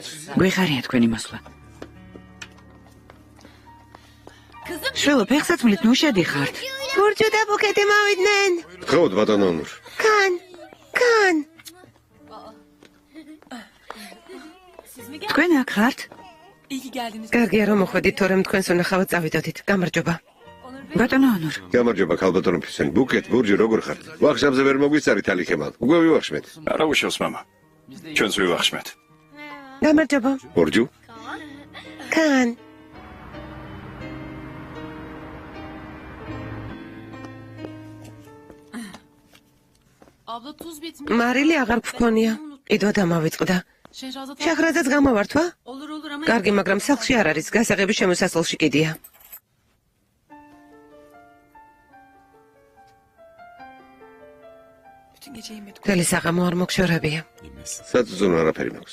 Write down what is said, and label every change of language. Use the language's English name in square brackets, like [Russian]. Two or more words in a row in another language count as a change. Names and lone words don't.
[Georgian] გვიხარია თქვენი მოსვლა. შვილო, ფეხსაცმლით ნუ შედიხართ. გურჯუ და ბუქეტი მოვიდნენ. გთხოვთ ბატონო ონურ. კან. თქვენ აქ ხართ? [Turkish] İyi ki geldiniz. [Georgian] კარგია რომ მოხვედით, თორემ თქვენს უნახავად წავიდოდით. გამარჯობა. ბატონო ონურ. გამარჯობა ქალბატონო ფისენ. ბუკეტ, გურჯი როგორ ხართ? ვახშამზე ვერ მოგვიცარით ალიქემალ. უკვე ვივახშმეთ. არა უშავს მამა. ჩვენც ვივახშმეთ. გამარჯობა. გურჯუ? კან. [Turkish] Abla tuz bitmiş. [Georgian] მარილი აღარ გქონია. ყიდვა დამავიწყდა. Şehrazat. შახრაზაც გამოვართვა? [Turkish] Olur ama. [Georgian] კარგი, მაგრამ სახლში არ არის, გასაღები შემოსასვლში კიდია. [Turkish] Bütün gece yemedik. [Georgian] მთელი საღამო არ მოგშორებია. საწუწუნო არაფერი მაქვს.